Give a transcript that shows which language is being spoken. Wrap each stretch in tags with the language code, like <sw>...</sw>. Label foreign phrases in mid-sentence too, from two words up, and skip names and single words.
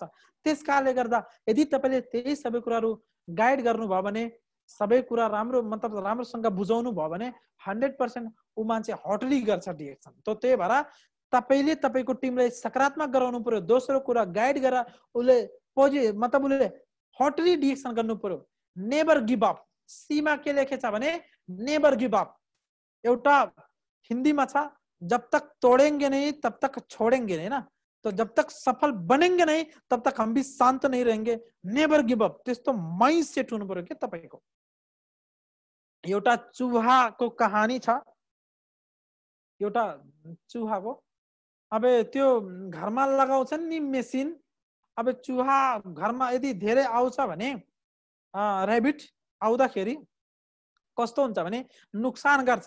<ne>त्यसकारणले गर्दा यदि तपाईले त्यही सबै कुराहरू गाइड गर्नुभयो भने, सबै कुरा राम्रोसँग बुझाउनु भयो भने 100% ऊ मान्छे हटली गर्छ डिएक्सन। त्यही भएर तपाईले तपाईको टिमलाई सकारात्मक गराउनु पर्यो। दोस्रो कुरा गाइड गरेर उले उले हटली डिएक्सन गर्नु पर्यो।</ne> <en>never give up.</en> <ne>सीमा के लेखेछ भने</ne> <en>never give up.</en> <ne>एउटा हिन्दीमा छ,</ne> <hi>जब तक तोड़ेंगे नहीं तब तक छोड़ेंगे नहीं ना, तो जब तक सफल बनेंगे नहीं तब तक हम भी शांत नहीं रहेंगे।</hi> <en>never give up.</en> <ne>त्यस्तो माइन्डसेट हुनु पर्यो के तपाईको। एउटा चुहाको कहानी छ, एउटा चुहाको। अब त्यो घरमा लगाउँछन् नि मेसिन। अब चुहा घरमा यदि धेरै आउँछ भने, ऱ्याबिट आउँदाखेरि कस्तो हुन्छ भने नुकसान गर्छ।</ne>